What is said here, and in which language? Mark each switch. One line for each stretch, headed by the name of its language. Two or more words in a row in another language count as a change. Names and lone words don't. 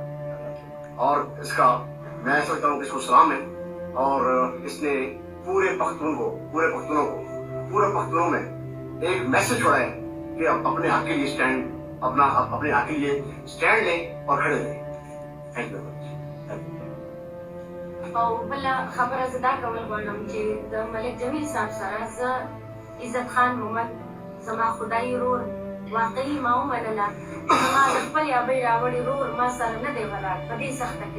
Urdu: اور اس کا میں سمجھتا ہوں کہ اس کو سلام ہے اور اس نے پورے پختونوں میں ایک میسج چھوڑا ہے کہ اپنے حق کے لیے اسٹینڈ اپنے حق کے لیے اسٹینڈ لیں اور کھڑے رہیں.
English: Thank you.
Pashto: او بله خبره زه دا کول غواړم چې د ملک جمیل صاحب سره زه عزت خان محمد زما خدایي ورور واقعي ما ومنله. زما د خپل یابۍ راوړي ورور ما سره نه دی ولاړ په دې سخته کې.